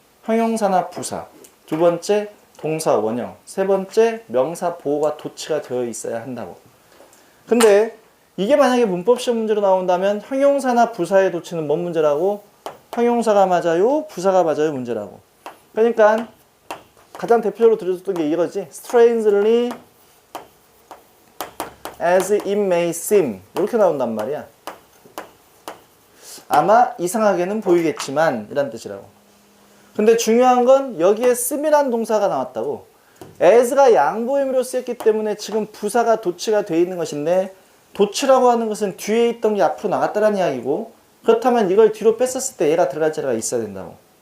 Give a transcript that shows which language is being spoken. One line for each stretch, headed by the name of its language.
Korean: 형용사나 부사, 두 번째 동사 원형, 세 번째 명사 보호가 도치가 되어 있어야 한다고. 근데 이게 만약에 문법 시험 문제로 나온다면 형용사나 부사의 도치는 뭔 문제라고? 형용사가 맞아요? 부사가 맞아요? 문제라고. 그러니까 가장 대표적으로 들어줬던 게 이거지.
English: Strangely as it may seem,
Korean: 이렇게 나온단 말이야. 아마 이상하게는 보이겠지만 이란 뜻이라고. 근데 중요한 건 여기에 seem이란 동사가 나왔다고. as가 양보 의미로 쓰였기 때문에 지금 부사가 도치가 되어 있는 것인데 도치라고 하는 것은 뒤에 있던 게 앞으로 나갔다는 이야기고, 그렇다면 이걸 뒤로 뺐었을 때 얘가 들어갈 자리가 있어야 된다고.